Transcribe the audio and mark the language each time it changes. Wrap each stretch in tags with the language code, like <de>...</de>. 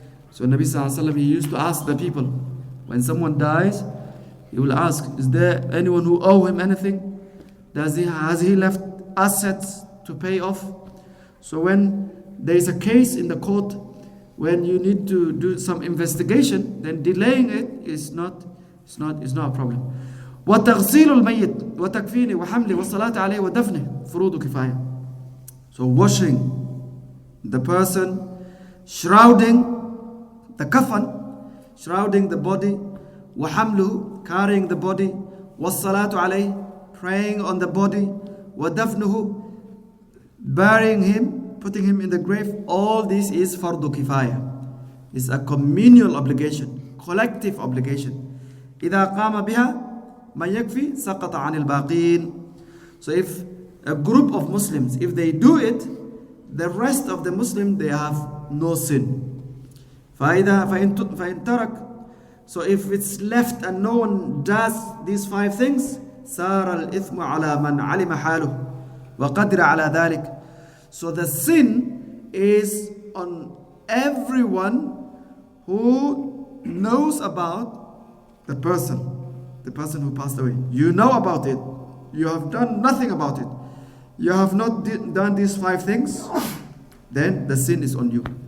<en>So Nabi Sallallahu Alaihi Wasallam, he used to ask the people, when someone dies, he will ask, is there anyone who owe him anything? Has he left assets to pay off? So when there is a case in the court, when you need to do some investigation, then delaying it is not a problem.</en> <ar>وتغسيل الميت وتكفينه وحمله والصلاة عليه ودفنه فروض كفاية.</ar> <en>So washing the person, shrouding the kafan, shrouding the body,</en> <ar>وحمله,</ar> <en>carrying the body,</en> <ar>والصلاة عليه,</ar> <en>praying on the body,</en> <ar>ودفنه,</ar> <en>burying him, putting him in the grave. All this is fardu kifaya. It's a communal obligation, collective obligation.</en> <ar>إذا قام بها من يكفي سقط عن الباقين.</ar> <en>So if a group of Muslims, if they do it, the rest of the Muslims, they have no sin.</en> <ar>فإن ترك,</ar> <en>so if it's left and no one does these 5 things,</en> <ar>سار الإثم على من علم حاله وقدر على ذلك.</ar> <en>So the sin is on everyone who knows about the person who passed away. You know about it. You have done nothing about it. You have not done these 5 things, then the sin is on you.</en>